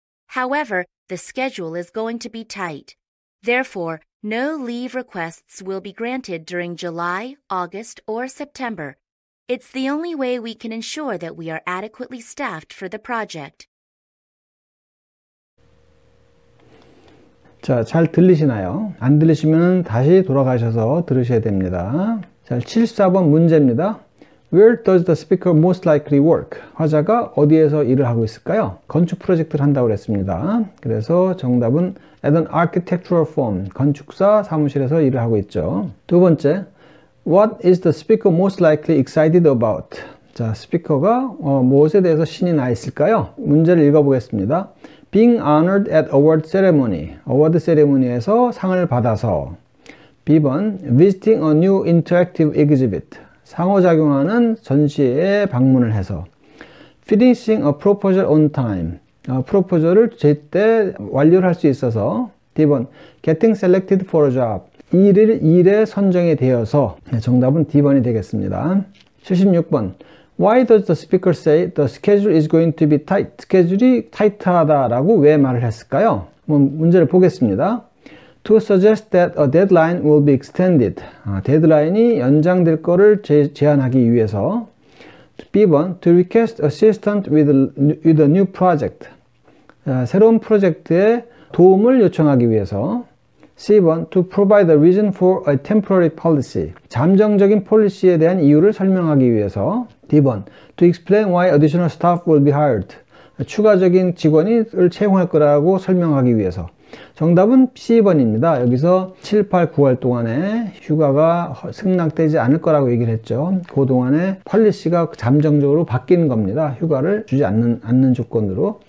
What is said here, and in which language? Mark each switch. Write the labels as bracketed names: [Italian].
[English] However, the schedule is going to be tight. Therefore, no leave requests will be granted during July, August, or September. It's the only way we can ensure that we are adequately staffed for the project. [Korean] 자, 잘 들리시나요? 안 들리시면 다시 돌아가셔서 들으셔야 됩니다. 자, 74번 문제입니다. [English] Where does the speaker most likely work? [Korean] 화자가 어디에서 일을 하고 있을까요? 건축 프로젝트를 한다고 그랬습니다. 그래서 정답은 [English] at an architectural firm, [Korean] 건축사 사무실에서 일을 하고 있죠. [English] 두 번째, What is the speaker most likely excited about? [Korean] 자, 스피커가 무엇에 대해서 신이 나 있을까요? 문제를 읽어보겠습니다. [English] Being honored at award ceremony, [Korean] 어워드 세레모니에서 상을 받아서. B번, [English] visiting a new interactive exhibit, [Korean] 상호작용하는 전시회에 방문을 해서. [English] Finishing a proposal on time, [Korean] 프로포저를 제때 완료를 할 수 있어서. [English] D번, getting selected for a job, [Korean] 일에 선정이 되어서. 정답은 D번이 되겠습니다. [English] 76번, Why does the speaker say the schedule is going to be tight? [Korean] 스케줄이 타이트하다라고 왜 말을 했을까요? 문제를 보겠습니다. [English] To suggest that a deadline will be extended. [Korean] 데드라인이 연장될 거를 제안하기 위해서. [English] B번, to request assistance with a new project. [Korean] 새로운 프로젝트에 도움을 요청하기 위해서. [English] C번, to provide a reason for a temporary policy. [Korean] 잠정적인 폴리시에 대한 이유를 설명하기 위해서. [English] D번, to explain why additional staff will be hired. [Korean] 추가적인 직원을 채용할 거라고 설명하기 위해서. 정답은 C번입니다. 여기서 7, 8, 9월 동안에 휴가가 승낙되지 않을 거라고 얘기를 했죠. 그 동안에 폴리시가 잠정적으로 바뀌는 겁니다. 휴가를 주지 않는 조건으로.